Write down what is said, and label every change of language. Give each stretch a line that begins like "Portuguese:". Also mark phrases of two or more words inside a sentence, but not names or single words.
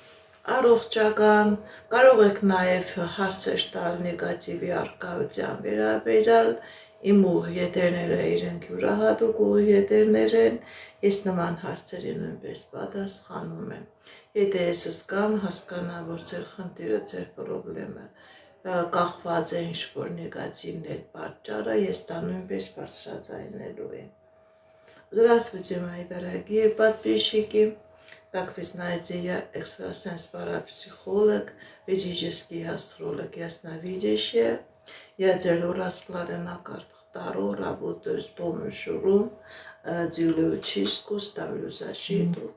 Armenian: առողջական, կարող եք նաև հարցեր տալ նեգատիվի առկայության վերաբերյալ, իմ ուղի եթերները իրենք յուրահատուկ ուղի եթերներ են, ես նման հարցերի նույնպես պատասխանում եմ։ Եթե ես զգամ, հասկանամ, որ ձեր խնդիրը, ձեր պրոբլեմը կախված է ինչ-որ նեգատивный պատճառը, ես դա նույնպես բարձրաձայնելու եմ։
Russian: Здравствуйте, мои дорогие подписчики. Как вы знаете, я экстрасенс-парапсихолог, ведический астролог, ясновидящая. Я делаю расклады на картах Таро, работаю с помощью рун, делаю чистку, ставлю защиту.